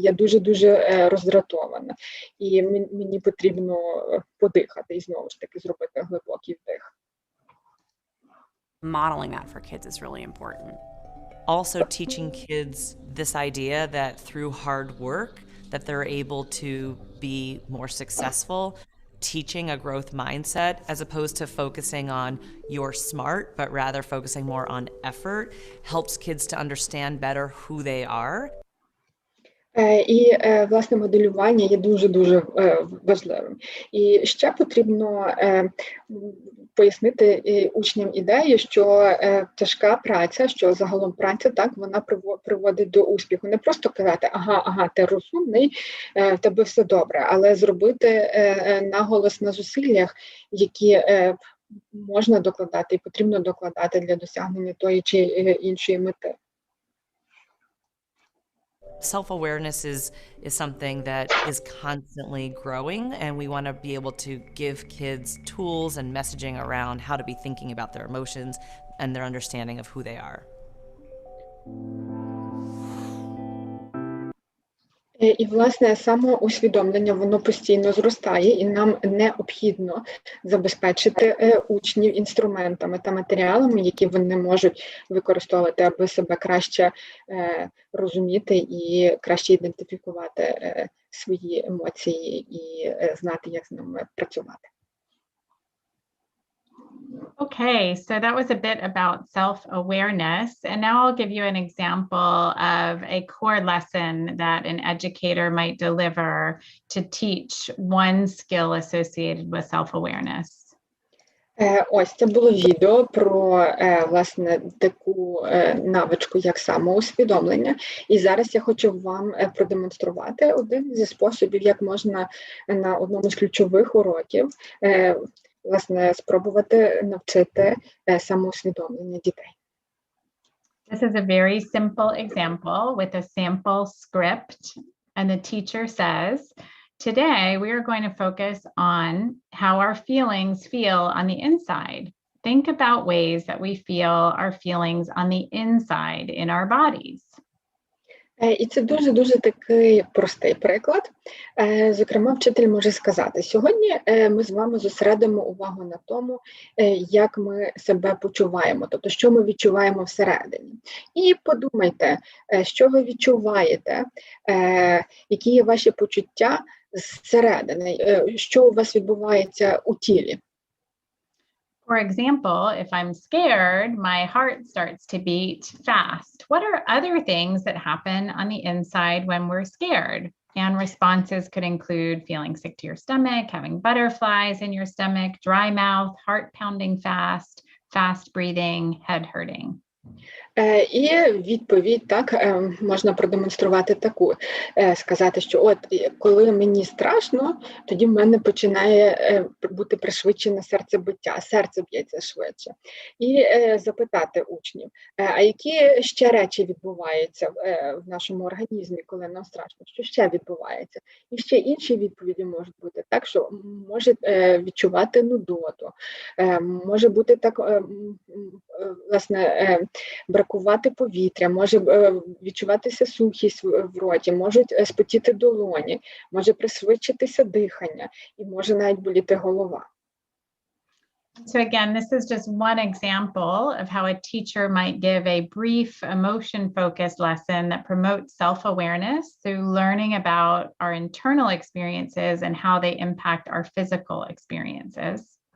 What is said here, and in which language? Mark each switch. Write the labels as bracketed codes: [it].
[uk] Я дуже-дуже роздратована, і мені потрібно подихати і знову ж таки зробити глибокий вдих. [en] Modeling that for kids is really important. Also teaching kids this idea that through hard work that they're able to be more successful, teaching a growth mindset as opposed to focusing on you're smart, but rather focusing more on effort, helps kids to understand better who they are. [uk] І, власне, моделювання є дуже-дуже важливим. І ще потрібно пояснити учням ідею, що тяжка праця, що загалом праця, так, вона приводить до успіху. Не просто казати, ага, ти розумний, в тебе все добре, але зробити наголос на зусиллях, які можна докладати і потрібно докладати для досягнення тої чи іншої мети. [en] Self-awareness is something that is constantly growing, and we want to be able to give kids tools and messaging around how to be thinking about their emotions and their understanding of who they are. [uk] І, власне, самоусвідомлення, воно постійно зростає, і нам необхідно забезпечити учнів інструментами та матеріалами, які вони можуть використовувати, аби себе краще розуміти і краще ідентифікувати свої емоції і знати, як з ними працювати. [en] Okay, so that was a bit about self-awareness, and now I'll give you an example of a core lesson that an educator might deliver to teach one skill associated with self-awareness. [uk] Ось, це було відео про, власне, таку навичку, як самоусвідомлення. І зараз я хочу вам продемонструвати один зі способів, як можна на одному з ключових уроків власне, спробувати навчити самоусвідомлення дітей. [en] This is a very simple example with a sample script, and the teacher says, today we are going to focus on how our feelings feel on the inside. Think about ways that we feel our feelings on the inside in our bodies. [uk] І це дуже-дуже такий простий приклад. Зокрема, вчитель може сказати, сьогодні ми з вами зосередимо увагу на тому, як ми себе почуваємо, тобто, що ми відчуваємо всередині. І подумайте, що ви відчуваєте, які є ваші почуття зсередини, що у вас відбувається у тілі. [en] For example, if I'm scared, my heart starts to beat fast. What are other things that happen on the inside when we're scared? And responses could include feeling sick to your stomach, having butterflies in your stomach, dry mouth, heart pounding fast, fast breathing, head hurting. [uk] І відповідь так можна продемонструвати таку, сказати, що от коли мені страшно, тоді в мене починає бути пришвидшене серцебиття, серце б'ється швидше. І запитати учнів, а які ще речі відбуваються в нашому організмі, коли нам страшно, що ще відбувається? І ще інші відповіді можуть бути так, що може відчувати нудоту, може бути так, власне, бракувати повітря, може відчуватися сухість в роті, можуть спотіти долоні, може пришвидшитися дихання і може навіть боліти голова. [en] So again, this is just one example of how a teacher might give a brief emotion-focused lesson that promotes self-awareness through learning about our internal experiences and how they impact our physical experiences.